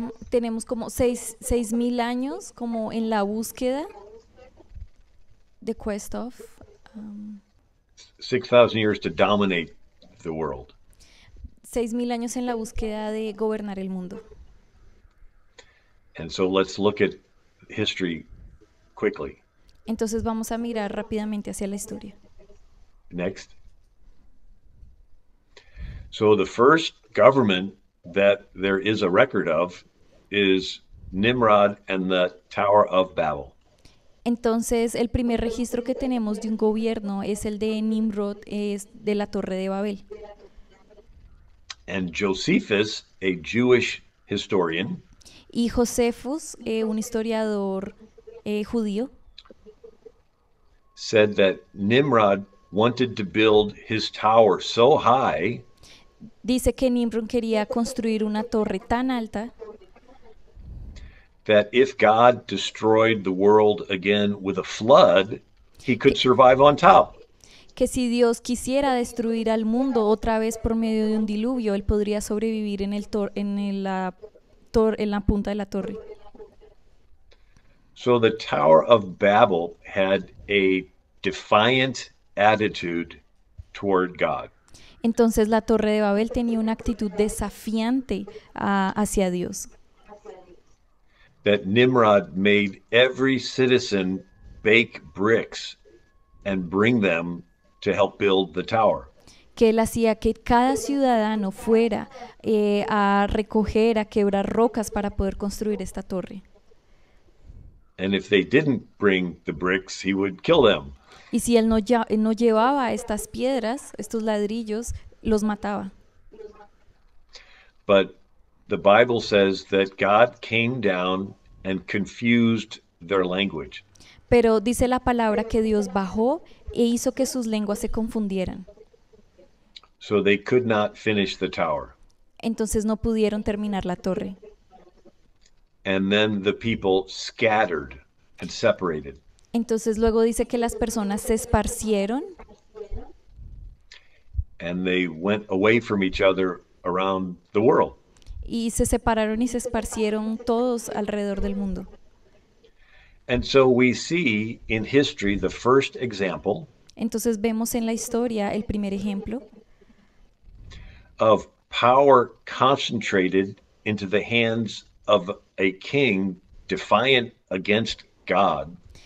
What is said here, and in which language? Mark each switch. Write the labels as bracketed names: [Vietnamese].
[Spanish] tenemos como 6.000 años como en la búsqueda. [English] The quest of 6,000 years to dominate the world. [Spanish] 6.000 años en la búsqueda de gobernar el mundo. [English] And so let's look at history quickly. [Spanish] Entonces vamos a mirar rápidamente hacia la historia. [English] Next. So the first government that there is a record of is Nimrod and the Tower of Babel. [Spanish] Entonces, el primer registro que tenemos de un gobierno es el de Nimrod, es de la Torre de Babel. [English] And Josephus, a Jewish historian, [Spanish] Y Josefus, un historiador judío, [English] said that Nimrod wanted to build his tower so high [Spanish] dice que Nimrod quería construir una torre tan alta [English] that if God destroyed the world again with a flood, he could survive on top. [Spanish] que si Dios quisiera destruir al mundo otra vez por medio de un diluvio, él podría sobrevivir en la punta de la torre. [English] So the Tower of Babel had a defiant attitude toward God. [Spanish] Entonces la torre de Babel tenía una actitud desafiante hacia Dios. [English] That Nimrod made every citizen bake bricks and bring them to help build the tower. [Spanish] Que él hacía que cada ciudadano fuera a recoger, a quebrar rocas para poder construir esta torre. [English] And if they didn't bring the bricks, he would kill them. [Spanish] Y si él no llevaba estas piedras, estos ladrillos, los mataba. [English] But the Bible says that God came down and confused their language. [Spanish] Pero dice la palabra que Dios bajó e hizo que sus lenguas se confundieran. [English] So they could not finish the tower. [Spanish] Entonces no pudieron terminar la torre. [English] And then the people scattered and separated. [Spanish] Entonces luego dice que las personas se esparcieron [English] And they went away from each other around the world. [Spanish] y se separaron y se esparcieron todos alrededor del mundo. [English] And so we see in history the first example [Spanish] Entonces vemos en la historia el primer ejemplo [English] of power concentrated into the hands of a king defiant against God,